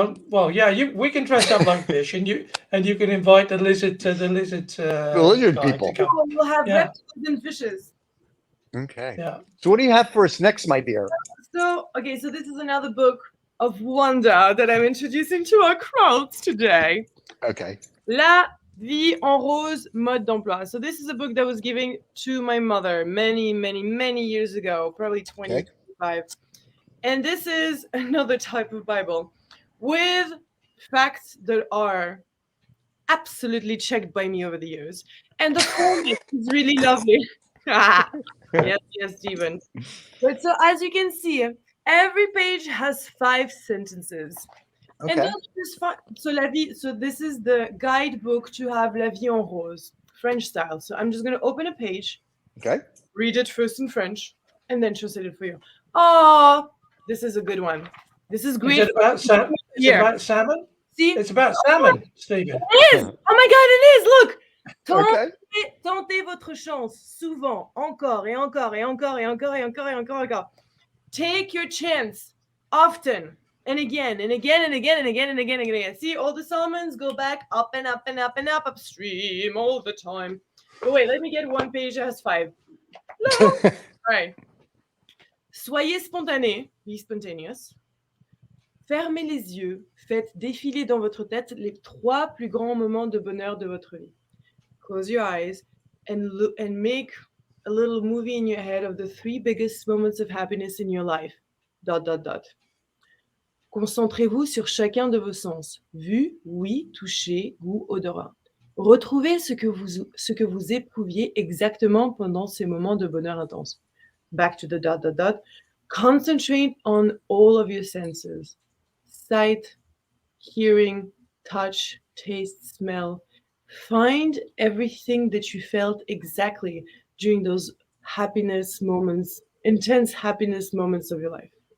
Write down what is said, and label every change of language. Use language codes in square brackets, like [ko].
[en] Well, yeah, we can dress up like fish, and you can invite the lizard people. We'll have reptiles and fishes. Okay. Yeah. So what do you have for us next, my dear? So this is another book of wonder that I'm introducing to our crowds today. Okay. [fr] La vie en rose, mode d'emploi. [en] So this is a book that was given to my mother many, many, many years ago, probably 20, 25. And this is another type of Bible with facts that are absolutely checked by me over the years. And the format is really lovely. Yes, Stephen. But so as you can see, every page has 5 sentences. Okay. And so this is the guidebook to have La vie en rose, French style. So I'm just going to open a page, read it first in French, and then translate it for you. Oh, this is a good one. This is great. Is it about salmon? See? It's about salmon, Stephen. It is! Oh my God, it is! Look! [fr] Tentez votre chance, souvent, encore, et encore, et encore, et encore, et encore, et encore, et encore. [en] Take your chance, often, and again, and again, and again, and again, and again, and again. See, all the salmons go back up and up and up and up, upstream all the time. But wait, let me get one page that has 5. No. All right. Soyez spontané, be spontaneous. [fr] Fermez les yeux, faites défiler dans votre tête les 3 plus grands moments de bonheur de votre vie. [en] Close your eyes and make a little movie in your head of the 3 biggest moments of happiness in your life. ... [fr] Concentrez-vous sur chacun de vos sens. Vue, ouïe, toucher, goût, odorat. Retrouvez ce que vous éprouviez exactement pendant ces moments de bonheur intense. [en] Back to the ... Concentrate on all of your senses. Sight, hearing, touch, taste, smell. Find everything that you felt exactly during those happiness moments, intense happiness moments of your life.